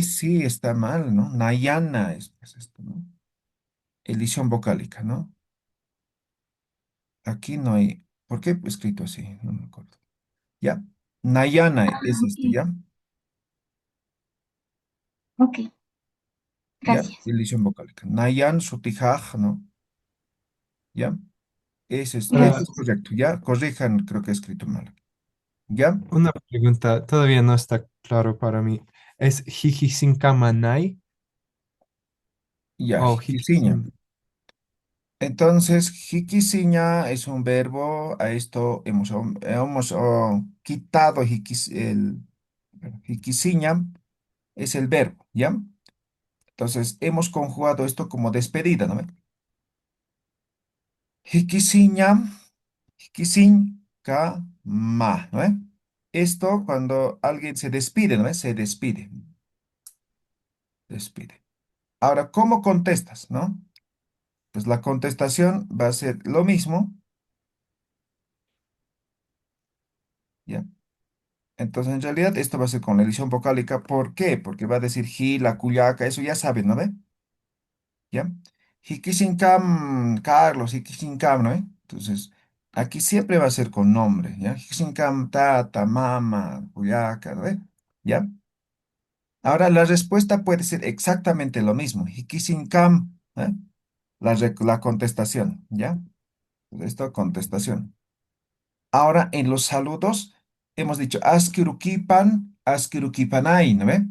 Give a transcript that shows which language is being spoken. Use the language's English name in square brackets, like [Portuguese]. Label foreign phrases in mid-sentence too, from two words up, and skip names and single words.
[Spanish] aquí sí está mal, ¿no? Nayana es pues, esto, ¿no? Edición vocálica, ¿no? Aquí no hay. ¿Por qué he escrito así? No me acuerdo. ¿Ya? Nayana Ah, es este, ¿ya? ok, ¿Ya? gracias. Edición vocálica. [Aymara] Nayan sutijaj, [Spanish] ¿no? ¿Ya? Ese es Gracias. correcto, ¿ya? Corrijan, creo que he escrito mal. ¿Ya? Una pregunta, todavía no está claro para mí. ¿Es Hikisinkamanay Ya, o jikisiña. Hikisin? Entonces, jikisiña es un verbo. A esto hemos quitado jikisiña, es el verbo, ¿ya? Entonces, hemos conjugado esto como despedida, ¿no ve? [Aymara] Jikisiña, jikisin, ma, [Spanish] ¿no ve? Esto cuando alguien se despide, ¿no ve? Se despide, despide. Ahora, ¿cómo contestas, no? Pues la contestación va a ser lo mismo, ¿ya? Entonces, en realidad, esto va a ser con la edición vocálica. ¿Por qué? Porque va a decir ji, la cuyaca, eso ya saben, ¿no ve? ¿Ya? Hikishinkam, Carlos, Hikishinkam, ¿no ve? Entonces, aquí siempre va a ser con nombre, ¿ya? [Aymara] Hikishinkam, tata, mama, cuyaca, [Spanish] ¿no ve? ¿Ya? Ahora, la respuesta puede ser exactamente lo mismo. Hikishinkam, ¿eh? La contestación, ¿ya? Esto, contestación. Ahora, en los saludos, hemos dicho [Aymara] askirukipan, askirukipanay, [Spanish] ¿no ve?